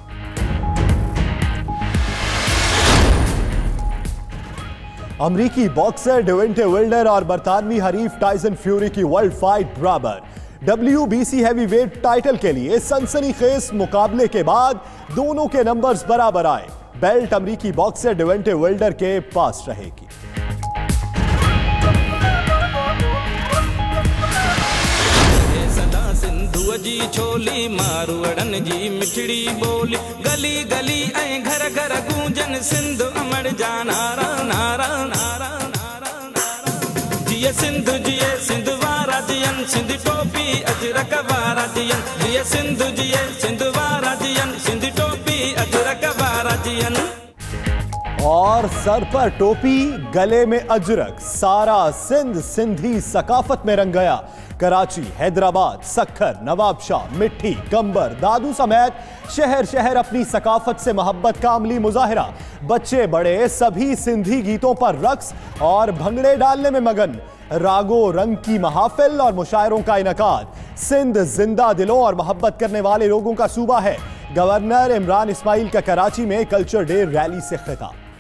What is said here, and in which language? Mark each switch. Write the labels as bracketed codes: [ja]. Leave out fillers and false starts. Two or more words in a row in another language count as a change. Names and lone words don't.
[ur] امریکی باکسر ڈیونٹے وائلڈر اور برطانوی حریف ٹائسن فیوری کی [en] world fight [ur] برابر. [en] WBC heavyweight title [ur] کے لیے سنسنی خیز مقابلے کے بعد دونوں کے نمبرز برابر آئے. بیلٹ امریکی باکسر ڈیونٹے وائلڈر کے پاس رہے گی. [sd] जी छोली मारू अड़न जी मिठड़ी बोली गली गली ऐं घर घर गूंजन सिंध अमर जा नारा नारा नारा नारा नारा जिए सिंध वारा जियन सिंध टोपी अजरक वारा जियन जिए सिंध वारा जियन सिंध टोपी अजरक वारा जियन। [ur] اور سر پر ٹوپی، گلے میں اجرک، سارا سندھ سندھی ثقافت میں رنگ گیا. کراچی، حیدرآباد، سکھر، نوابشاہ، مٹی، قمبر، دادو سمیت شہر شہر اپنی ثقافت سے محبت کا عملی مظاہرہ. بچے بڑے سبھی سندھی گیتوں پر رقص اور بھنگڑے ڈالنے میں مگن. راگ و رنگ کی محافل اور مشاعروں کا انعقاد. سندھ زندہ دلوں اور محبت کرنے والے لوگوں کا صوبہ ہے. گورنر عمران اسماعیل کا کراچی میں [en] culture day rally [ur] سے خطاب.